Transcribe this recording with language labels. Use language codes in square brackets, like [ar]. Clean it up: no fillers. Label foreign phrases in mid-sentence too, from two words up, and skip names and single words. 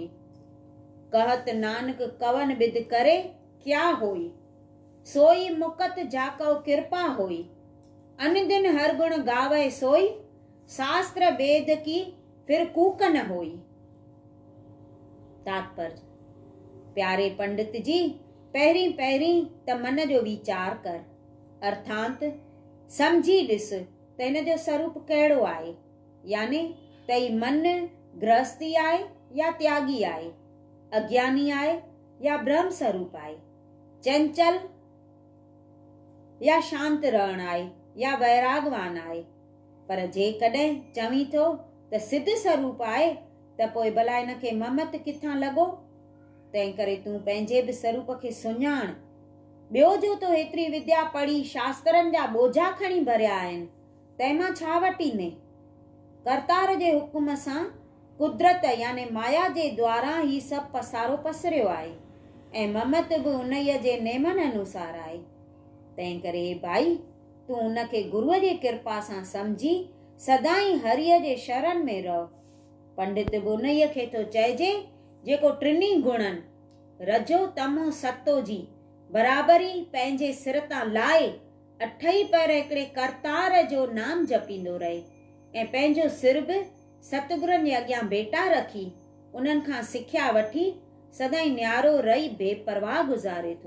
[pa] ਕਹਤ ਨਾਨਕ ਕਵਨ ਬਿਦ ਕਰੇ ਕਿਆ ਹੋਈ। ਸੋਈ ਮੁਕਤ ਜਾਕੋ ਕ੍ਰਿਪਾ ਹੋਈ। ਅਨ ਦਿਨ ਹਰ ਗੁਣ ਗਾਵੇ ਸੋਈ, ਸ਼ਾਸਤ੍ਰ ਵੇਦ ਕੀ ਫਿਰ ਕੂਕ ਨ ਹੋਈ। [sd] तात्पर्य। प्यारे पंडित जी, पहिरीं पहिरीं त मन जो वीचार कर, अर्थात समझी ॾिस त हिन जो स्वरूप कहिड़ो आहे। यानी त ही मन गृहस्थी आहे या त्यागी आहे, अज्ञानी आहे या ब्रह्म स्वरूप आहे, चंचल या शांत रहण आहे या वैरागवान आहे। पर जेकॾहिं चवीं थो त सिद्ध स्वरूप आहे त पोइ भला हिनखे ममत किथां लॻो। तंहिं करे तूं पंहिंजे बि स्वरूप खे सुञाण। ॿियो जो तो हेतिरी विद्या पढ़ी शास्त्रनि जा बोझा खणी भरिया आहिनि, तंहिंमां छा वटींदे। करतार जे हुकुम सां कुदरत यानी माया जे द्वारा ही सभु पसारो पसरियो आहे ऐं ममत बि उन्हीअ जे नेमनि अनुसार आहे। तंहिं करे भाई तूं उनखे गुरूअ जी कृपा सां समझी सदाईं हरीअ जे शरण में रह। पंडित बि उन्हीअ खे तो चइजे जेको टिनी गुणनि रजो तमो सतो जी बराबरी पंहिंजे सिर तां लाए अठई पैर हिकिड़े करतार जो नाम जपींदो रहे ऐं पंहिंजो सिर बि सतगुरनि जे अॻियां भेटा रखी उन्हनि खां सिख्या वठी सदाईं न्यारो रही बेपरवाह गुज़ारे थो।